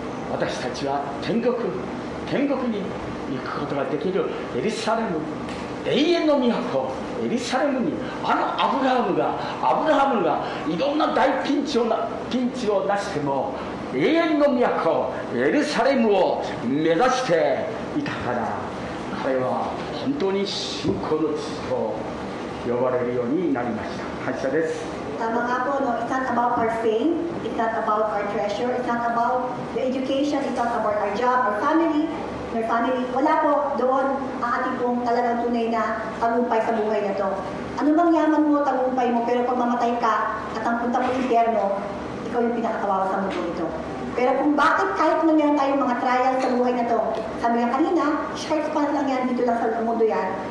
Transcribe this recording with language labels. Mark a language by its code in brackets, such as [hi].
[ja] 私たちは天国に行くことができるエルサレム、永遠の都エルサレムに、アブラハムがいろんな大ピンチを出しても永遠の都エルサレムを目指していたから、彼は本当に信仰の父と呼ばれるようになりました。感謝です。 [tl] Tama nga po, no? [en] It's not about our fame, it's not about our treasure, it's not about the education, it's not about our job, our family. [tl] Wala po doon ang ating pong talagang tunay na tagumpay sa buhay na to. Ano bang yaman mo, tagumpay mo, pero pag mamatay ka at ang punta mo impyerno, ikaw yung pinakakawawa sa mundo ito. Pero kung bakit kahit meron tayong mga trials sa buhay na to, sabi nga kanina, [en] short span [tl] lang yan, dito lang sa mundo yan.